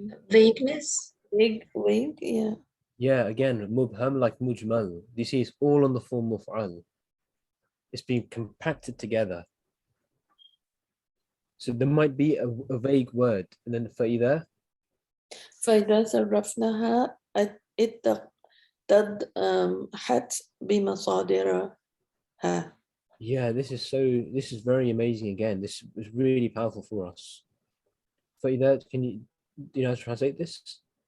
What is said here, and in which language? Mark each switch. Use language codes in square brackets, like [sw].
[en] Vagueness. Vague, yeah. Yeah, again, mubham, like mujmal. You see, it's all on the form of al. It's being compacted together. So there might be a vague word, and then فإذا [ar] فإذا صرفناها اتضحت بمصادرها. [en] Yeah, this is very amazing again. This is really powerful for us. فإذا, do you know how to translate this?